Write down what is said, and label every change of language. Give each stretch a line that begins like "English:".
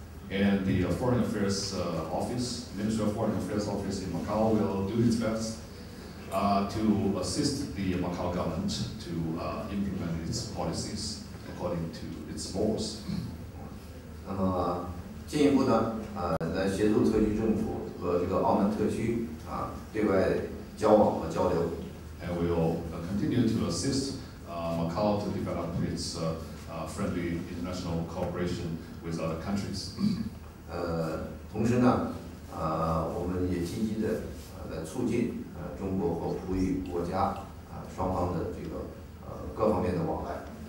English: And the Foreign Affairs Office, Ministry of Foreign Affairs Office in Macau will do its best to assist the Macau government to implement its policies according to its laws.
Chinese: 那么进一步呢，来协助特区政府和这个澳门特区对外交往和交流。
English: And we will continue to assist Macau to develop its friendly international cooperation with other countries.
Chinese: 同时呢，我们也积极的来促进中国和葡语国家双方的这个各方面的往来。